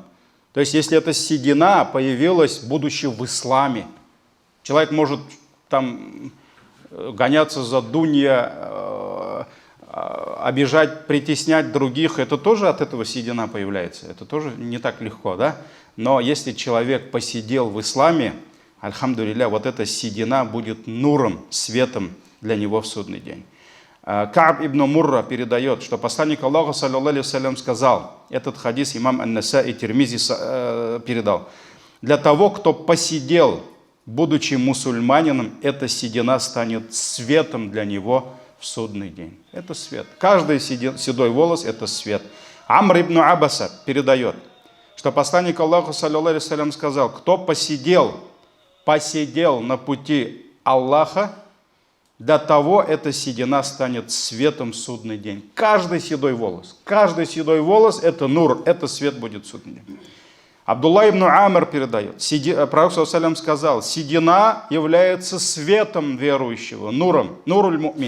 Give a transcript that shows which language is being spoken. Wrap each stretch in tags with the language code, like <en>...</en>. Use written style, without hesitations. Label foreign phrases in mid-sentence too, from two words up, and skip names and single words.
<ru>То есть если эта седина появилась, будучи в исламе, человек может там гоняться за дунья, обижать, притеснять других, это тоже от этого седина появляется, это тоже не так легко, да? Но если человек посидел в исламе, альхамдулилля, вот эта седина будет нуром, светом для него в судный день. Кааб ибн Мурра передает, что посланник Аллаха,</ru> <ar>صلى الله عليه وسلم,</ar> <ru>сказал, этот хадис имам Ан-Насаи Тирмизи передал: для того, кто посидел, будучи мусульманином, эта седина станет светом для него в судный день. Это свет. Каждый седой волос – это свет. Амр ибн Аббаса передает, что посланник Аллаха,</ru> <ar>صلى الله عليه وسلم,</ar> <ru>сказал: кто посидел на пути Аллаха, до того эта седина станет светом в судный день. Каждый седой волос – это нур, это свет будет в судный день. Абдулла ибн Амр передает, пророк,</ru> <ar>صلى الله عليه وسلم,</ar> <ru>сказал: седина является светом верующего, нуром,</ru> <ar>نور المؤمن.</ar>